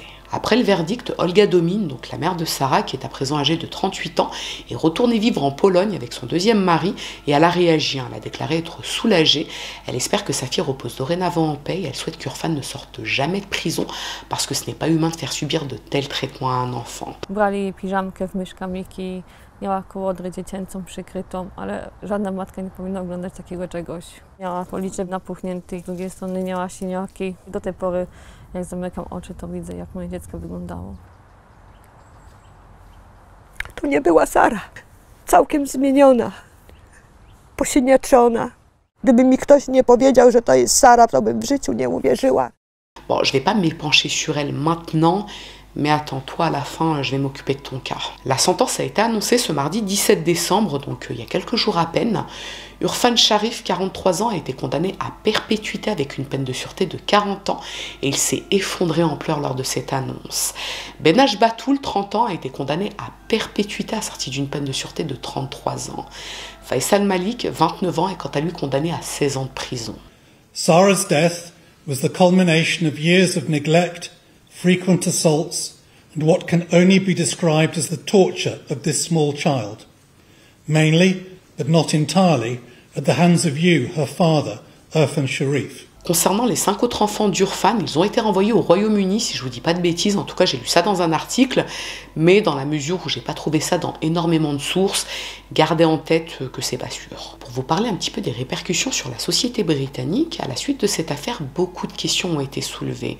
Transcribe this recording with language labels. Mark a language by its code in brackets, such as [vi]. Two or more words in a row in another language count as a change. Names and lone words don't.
[fr] Après le verdict, Olga Domin, donc la mère de Sarah, qui est à présent âgée de 38 ans, est retournée vivre en Pologne avec son deuxième mari et elle a réagi. Elle a déclaré être soulagée. Elle espère que sa fille repose dorénavant en paix et elle souhaite qu'Urfan ne sorte jamais de prison parce que ce n'est pas humain de faire subir de tels traitements à un enfant. [pl] Brali piżamkę w myszkamiki, miała kołodrę dziecięcą przykrytą, ale żadna matka nie powinna oglądać takiego czegoś. Miała policzek napuchniętych, z drugiej strony miała siniaki. Do tej pory, jak zamykam oczy, to widzę, jak moje dziecko wyglądało. To nie była Sara. Całkiem zmieniona, posiniaczona. Gdyby mi ktoś nie powiedział, że to jest Sara, to bym w życiu nie uwierzyła. [fr] Bon, je vais pas m'épancher sur elle maintenant, mais attends-toi, à la fin, je vais m'occuper de ton cas. La sentence a été annoncée ce mardi 17 décembre, donc il y a quelques jours à peine. Urfan Sharif, 43 ans, a été condamné à perpétuité avec une peine de sûreté de 40 ans et il s'est effondré en pleurs lors de cette annonce. Benache Batoul, 30 ans, a été condamné à perpétuité assorti d'une peine de sûreté de 33 ans. Faisal Malik, 29 ans, est quant à lui condamné à 16 ans de prison. [en] Sarah's death was the culmination of years of neglect, frequent assaults, and what can only be described as the torture of this small child, mainly, but not entirely, at the hands of you, her father, Urfan Sharif. [fr] Concernant les 5 autres enfants d'Urfan, ils ont été renvoyés au Royaume-Uni, si je vous dis pas de bêtises, en tout cas j'ai lu ça dans un article, mais dans la mesure où j'ai pas trouvé ça dans énormément de sources, gardez en tête que c'est pas sûr. Pour vous parler un petit peu des répercussions sur la société britannique, à la suite de cette affaire, beaucoup de questions ont été soulevées.